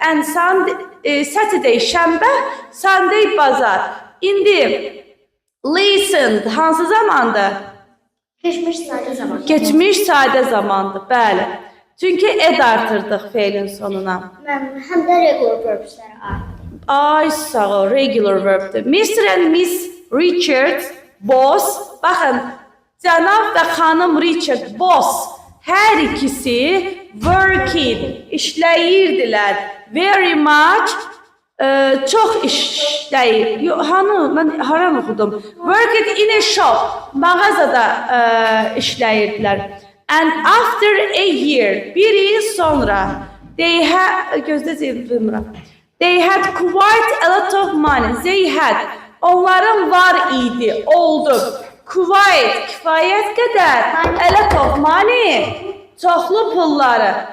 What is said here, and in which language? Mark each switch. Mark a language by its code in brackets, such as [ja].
[en] And Saturday, şənbə, Sunday, bazar. [az] İndi listened hansı zamandır? Geçmiş sadə zaman. Geçmiş sadə zamandır, bəli. Çünki ed artırdıq feilin sonuna. Həm də regular verbslərə aid. Ay sağ ol, regular verbdir. [en] Mr. [az] and Miss Richard, boss, baxın, cənab və xanım Richard, boss, hər ikisi working, işləyirdilər. [en] Very much, [az] çox işləyir. Mən haram oxudum. [en] Worked in a shop, [az] mağazada işləyirdilər. [en] And after a year, [az] bir il sonra, [en] they had quite a lot of money. They had, [az] onların var idi, oldu. [en] Quite, [az] kifayət qədər, [en] a lot of money, [az] çoxlu pulları.